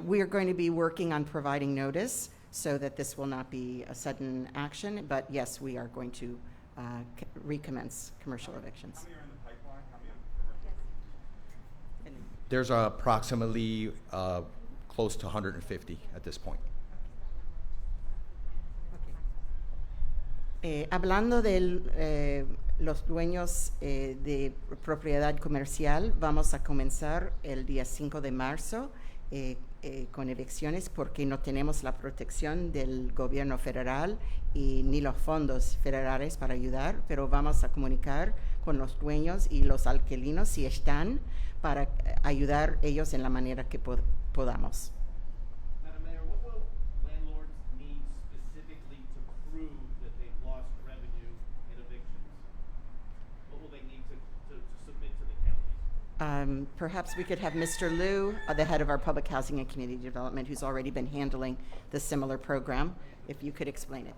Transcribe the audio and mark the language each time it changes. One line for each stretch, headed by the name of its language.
English: We are going to be working on providing notice so that this will not be a sudden action, but yes, we are going to recommence commercial evictions. How many are in the pipeline? How many commercial? And- There's approximately close to 150 at this point.
Spanish: Hablando de los dueños de propiedad comercial, vamos a comenzar el día 5 de marzo con evicciones porque no tenemos la protección del gobierno federal y ni los fondos federales para ayudar, pero vamos a comunicar con los dueños y los alquilinos si están para ayudar ellos en la manera que podamos.
English: Madam Mayor, what will landlords need specifically to prove that they've lost revenue in evictions? What will they need to submit to the county? Perhaps we could have Mr. Liu, the head of our Public Housing and Community Development, who's already been handling the similar program, if you could explain it.